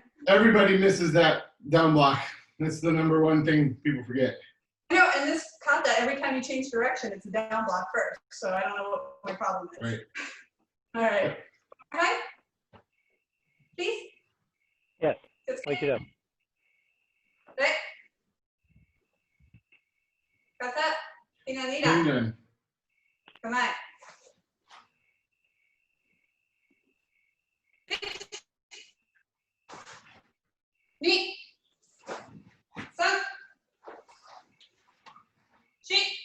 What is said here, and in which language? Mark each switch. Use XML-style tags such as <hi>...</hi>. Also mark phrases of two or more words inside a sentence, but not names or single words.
<en>Everybody misses that down block. That's the number one thing people forget. No, and this kata, every time you change direction, it's a down block first. So I don't know what my problem is. Right. All right. Okay. Please. Yes, It's wake it up. Okay. Kata, Training pinanida. done.</en> <ja>Kamai. Ni. San. Shi.</ja>